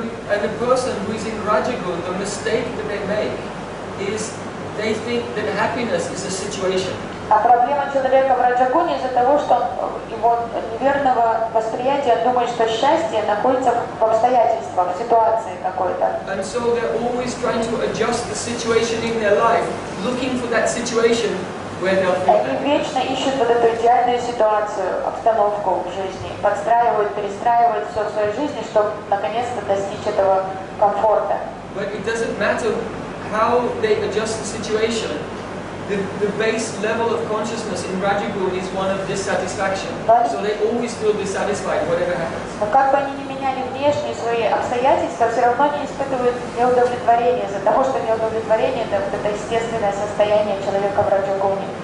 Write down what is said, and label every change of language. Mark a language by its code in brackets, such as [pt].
[en] And the person who is in Rajaguna, the mistake that they make is they think that happiness is a situation. [ru] А проблема человека в раджагуне из-за того, что он, его неверного восприятия, он думает, что счастье находится в обстоятельствах, в ситуации какой-то. [en] And so they're always trying to adjust the situation in their life, looking for that situation where they'll feel [ru] Они [en] happy. [ru] вечно ищут вот эту идеальную ситуацию, обстановку в жизни, подстраивают, перестраивают все в своей жизни, чтобы наконец-то достичь этого комфорта. [en] But it doesn't matter how they adjust the situation. The base level of consciousness in Rajaguna is one of dissatisfaction. So they always feel dissatisfied, whatever happens. [ru] Но как бы они ни меняли внешние свои обстоятельства, все равно не испытывают неудовлетворения из-за того, что неудовлетворение это вот это естественное состояние человека в раджагуне.